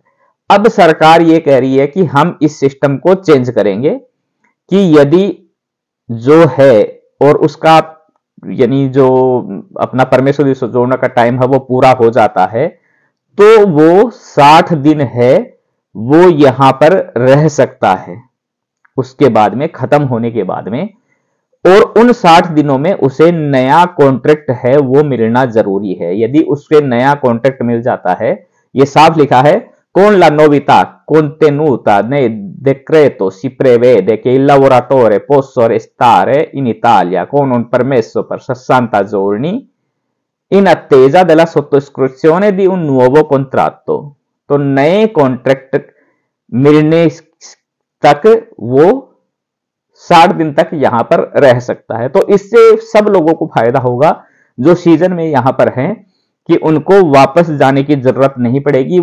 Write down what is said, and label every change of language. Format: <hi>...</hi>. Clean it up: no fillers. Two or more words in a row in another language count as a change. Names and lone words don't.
<hi>अब सरकार ये कह रही है कि हम इस सिस्टम को चेंज करेंगे कि यदि जो है और उसका यानी जो अपना</hi> <it>permesso di soggiorno</it> <hi>का टाइम है वो पूरा हो जाता है तो वो 60 दिन है वो यहां पर रह सकता है। उसके बाद में खत्म होने के बाद में और उन 60 दिनों में उसे नया कॉन्ट्रैक्ट है वो मिलना जरूरी है। यदि उसके नया कॉन्ट्रैक्ट मिल जाता है, ये साफ लिखा है,</hi> <it>con la novità contenuta nel decreto si prevede che il lavoratore possa restare in Italia con un permesso per 60 giorni in attesa della sottoscrizione di un nuovo contratto।</it> <hi>तो नए कॉन्ट्रैक्ट मिलने तक वो 60 दिन तक यहां पर रह सकता है। तो इससे सब लोगों को फायदा होगा जो सीजन में यहां पर हैं कि उनको वापस जाने की जरूरत नहीं पड़ेगी।</hi>